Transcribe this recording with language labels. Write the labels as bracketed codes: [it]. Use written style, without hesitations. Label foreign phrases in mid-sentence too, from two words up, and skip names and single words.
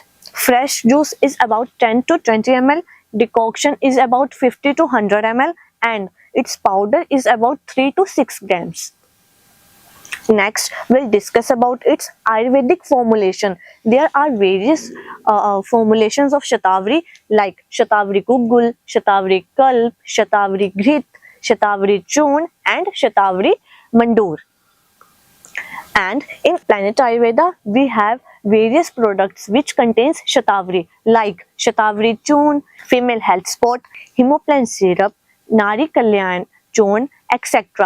[en] Fresh juice is about 10 to 20 ml, decoction is about 50 to 100 ml, and its powder is about 3 to 6 grams. Next, we'll discuss about its Ayurvedic formulation. There are various formulations of shatavari like shatavari gugul, shatavari kalp, shatavari grit, shatavari churn, and shatavari mandoor. And in Planet Ayurveda, we have various products which contains shatavari like shatavari churn, female health spot, hemoplan syrup, nari kalyan churn, etc.